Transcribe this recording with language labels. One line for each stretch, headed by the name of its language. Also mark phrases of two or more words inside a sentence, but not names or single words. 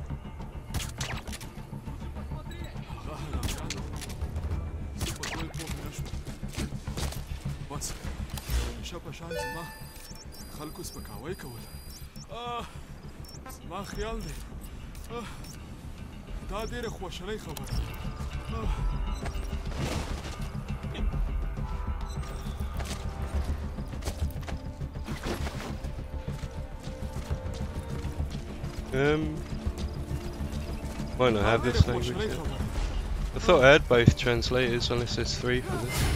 Pashto: هغه حرامیانو زه په دوی پوه نه شوم. بس همیشه په شان زما خلکو سپکاوی کول. زما خیال دی دا ډېره خواشینۍ خبره ده.
English: Why not have this language? I thought I had both translators, unless there's 3 for this.